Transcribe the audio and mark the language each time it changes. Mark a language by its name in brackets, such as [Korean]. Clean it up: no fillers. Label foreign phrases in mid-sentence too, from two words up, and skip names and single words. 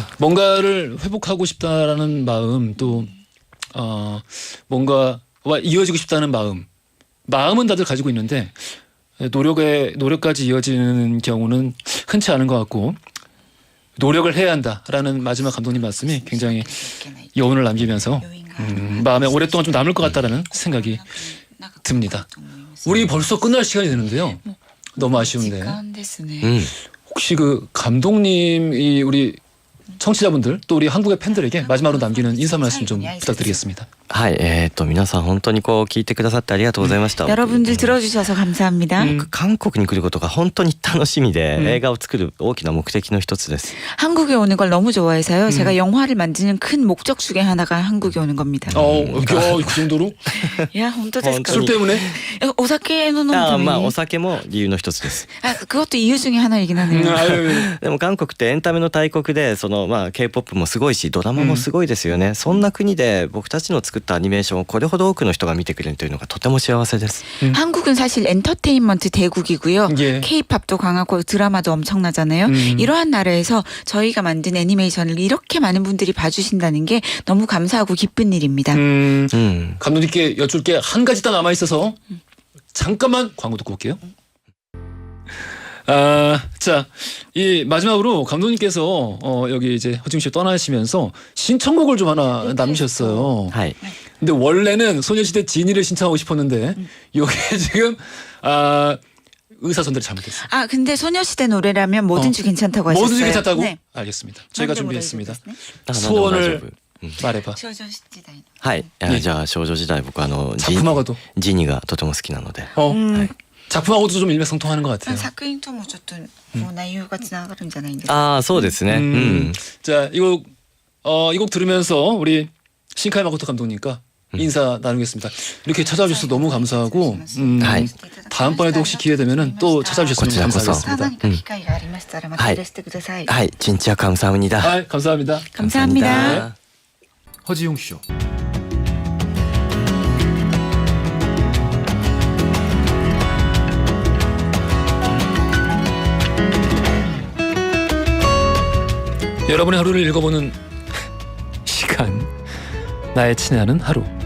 [Korean] 뭔가를 회복하고 싶다라는 마음 또 뭔가와 이어지고 싶다는 마음은 다들 가지고 있는데 노력까지 이어지는 경우는 흔치 않은 것 같고 노력을 해야 한다라는 마지막 감독님 말씀이 굉장히 여운을 남기면서 마음에 오랫동안 좀 남을 것 같다라는 생각이 듭니다. 우리 벌써 끝날 시간이 되는데요. 너무 아쉬운데 혹시 그 감독님이 우리 청취자분들 또 우리 한국의 팬들에게 마지막으로 남기는 인사 말씀 좀 부탁드리겠습니다. [Japanese] はい、皆さん本当にこう聞いてくださってありがとうございました。 [Korean] 여러분들 들어주셔서 감사합니다. [Japanese] 僕韓国に来ることが本当に楽しみで、映画を作る大きな目的の一つです。 [Korean] 한국에 오는 걸 너무 좋아해서요. 제가 영화를 만드는 큰 목적 중에 하나가 한국에 오는 겁니다. 그 정도로? 야, 혼자 됐을까? 술 때문에? [Japanese] お酒の 飲むまあ [Korean] 때문에. [Japanese] お酒も理由の一つです。 [Korean] 그것도 이유 중에 하나이긴 하네요. [Japanese] でも韓国ってエンタメの大国で、そのまあ K-POP もすごいし、ドラマもすごいですよね。そんな国で僕たちの作ったアニメーションをこれほど多くの人が見てくれるというのがとても幸せです。 [Korean] 한국은 사실 엔터테인먼트 대국이고요. 예. K-팝도 강하고 드라마도 엄청나잖아요. 이러한 나라에서 저희가 만든 애니메이션을 이렇게 많은 분들이 봐주신다는 게 너무 감사하고 기쁜 일입니다. 감독님께 여쭐 게 한 가지 딱 남아 있어서 잠깐만 광고 듣고 올게요. 자, 이 마지막으로 감독님께서 여기 이제 허지웅 씨 떠나시면서 신청곡을 좀 하나 남기셨어요. [Japanese] はい。 [Korean] 근데 원래는 소녀시대 지니를 신청하고 싶었는데 이게 지금 의사선대를 잘못했어요. 근데 소녀시대 노래라면 뭐든지 괜찮다고 하셨어요. 뭐든지 괜찮다고? 네. 알겠습니다. 저희가 준비했습니다. [Japanese] あ、なんでも大丈 [Korean] 소원을 [Japanese] 夫。 [Korean] 말해봐. [Japanese] はい。じゃあ少女時代僕 [Korean] 작품하고도 [Japanese] ジニがとても好きなので。 [Korean] 작품하고도 좀 일맥상통하는 것 같아요. [Japanese] 作品ともちょっと内容がつながるんじゃないんですか。ああ、そうですね。 [Korean] 자, 이 곡 들으면서 우리 신카이 마코토 감독님과 인사 나누겠습니다. 이렇게 찾아와 주셔서 너무 감사하고 다음번에도 혹시 기회 되면은 또 찾아주셨으면 감사하겠습니다. [Japanese] 何か機会がありましたらまたいらしてください。 [Korean] はい、진짜 감사합니다. 감사합니다. 감사합니다. 허지용 쇼. 여러분의 하루를 읽어보는 시간, 나의 친애하는 하루.